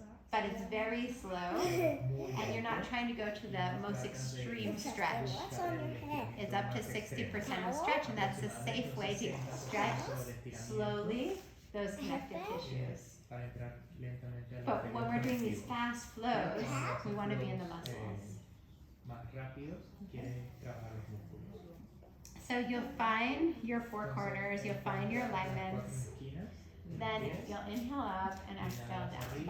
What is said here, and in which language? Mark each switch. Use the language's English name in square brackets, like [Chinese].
[English] But it's very slow, and you're not trying to go to the most extreme stretch. It's up to 60% of stretch, and that's a safe way to stretch slowly those connective tissues. [Spanish] para entrar lentamente al [English] But when [Spanish] interior [English] we're doing these [Spanish] conectivo. [English] fast flows, we want to be in the muscles. [Spanish] Más rápidos, quieres trabajar los músculos. [English] So you'll find your four corners, you'll find your alignments, then you'll inhale up and exhale down.